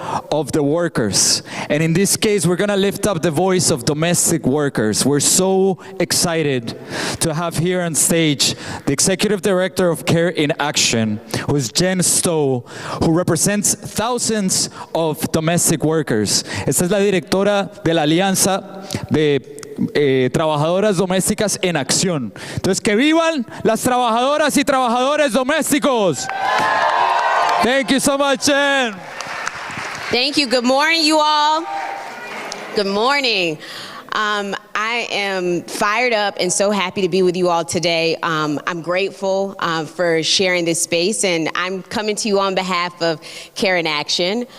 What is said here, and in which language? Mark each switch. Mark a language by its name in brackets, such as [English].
[English] of the workers. And in this case, we're gonna lift up the voice of domestic workers. We're so excited to have here on stage the Executive Director of Care in Action, who is Jen Stowe, who represents thousands of domestic workers. [Spanish] Esta es la directora de la Alianza de Trabajadoras Domésticas en Acción. Entonces, que vivan las trabajadoras y trabajadores domésticos. [English] Thank you so much, Jen. Thank you. Good morning, you all. Good morning. I am fired up and so happy to be with you all today. I'm grateful for sharing this space, and I'm coming to you on behalf of Care in Action.